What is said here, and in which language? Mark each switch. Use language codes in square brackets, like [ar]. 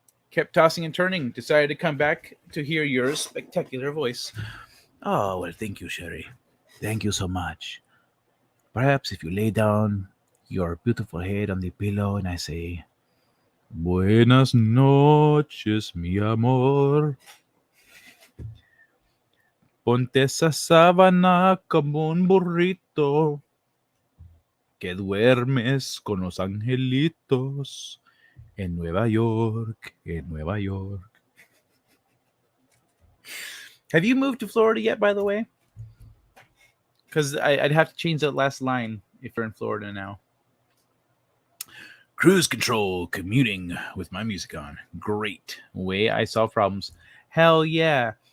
[en] Kept tossing and turning. Decided to come back to hear your spectacular voice. Oh, well, thank you, Sherry. Thank you so much. Perhaps if you lay down your beautiful head on the pillow and I say, [es] Buenas noches, mi amor. Ponte esa sábana como un burrito que duermes con los angelitos en Nueva York, en Nueva York. [en] Have you moved to Florida yet, by the way? Because I'd have to change that last line if you're in Florida now. Cruise control, commuting with my music on. Great way I solve problems. Hell yeah.